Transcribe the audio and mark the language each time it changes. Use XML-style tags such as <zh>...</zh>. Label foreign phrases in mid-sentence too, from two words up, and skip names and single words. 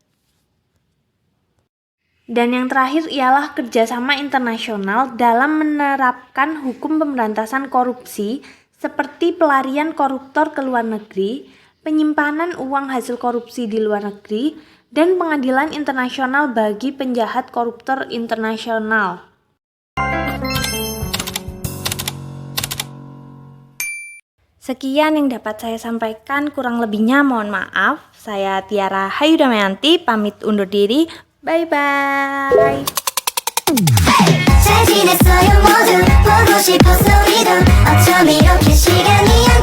<id>Dan yang terakhir ialah kerjasama internasional dalam menerapkan hukum pemberantasan korupsi seperti pelarian koruptor ke luar negeri, penyimpanan uang hasil korupsi di luar negeri, dan pengadilan internasional bagi penjahat koruptor internasional. Sekian yang dapat saya sampaikan, kurang lebihnya mohon maaf. Saya Tiara Hayu Damayanti, pamit undur diri. Bye-bye.</id> <ko>잘 지냈어요 모두 보고 싶어서 이런 어쩜 이렇게 시간이</ko>